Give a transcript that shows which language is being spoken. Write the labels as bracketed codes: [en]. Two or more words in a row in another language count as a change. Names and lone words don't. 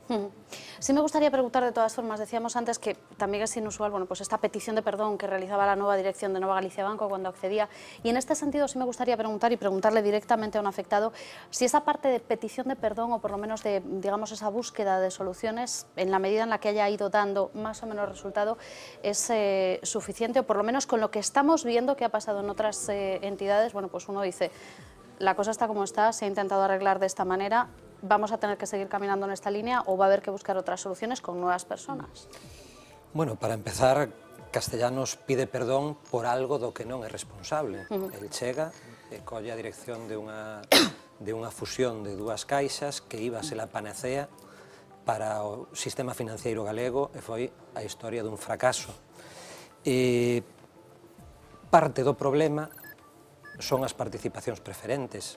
[es] Sí me gustaría preguntar, de todas formas, decíamos antes que también es inusual, bueno, pues esta petición de perdón que realizaba la nueva dirección de Nova Galicia Banco cuando accedía, y en este sentido sí me gustaría preguntar y preguntarle directamente a un afectado si esa parte de petición de perdón, o por lo menos de, digamos, esa búsqueda de soluciones, en la medida en la que haya ido dando más o menos resultado, es suficiente, o por lo menos con lo que estamos viendo que ha pasado en otras entidades. Bueno, pues uno dice, la cosa está como está, se ha intentado arreglar de esta manera, ¿vamos a tener que seguir caminando en esta línea o va a haber que buscar otras soluciones con nuevas personas? [gl] Bueno, para empezar, Castellanos pide perdón por algo do que non é responsable. El chega, colle a dirección de unha de unha fusión de dúas caixas que iba a ser a panacea para o sistema financiero galego e foi a historia dun fracaso. Parte do problema son as participacións preferentes.